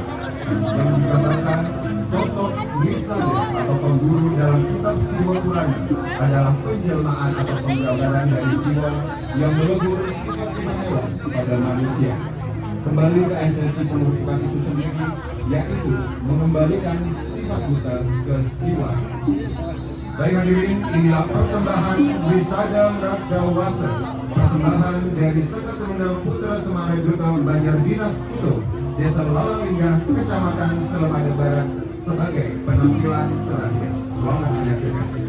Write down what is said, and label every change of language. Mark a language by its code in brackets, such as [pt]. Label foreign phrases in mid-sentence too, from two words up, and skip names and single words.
[id] Yang digambarkan sosok Nisada atau pemburu dalam kitab simbol Purana adalah penjelmaan atau penggambaran dari simbol yang melebur sifat-sifat hewan pada manusia. Kembali ke esensi pengurukan itu sendiri, yaitu mengembalikan sifat buta ke siwa. Baik hadirin, inilah persembahan Nisada Raga Wasa, persembahan dari Seketuruna Putra Semara Duta Banjar Dinas Putu Desa Lalang Liga Kecamatan Selamadan Barat sebagai penampilan terakhir. Selamat menyaksikan.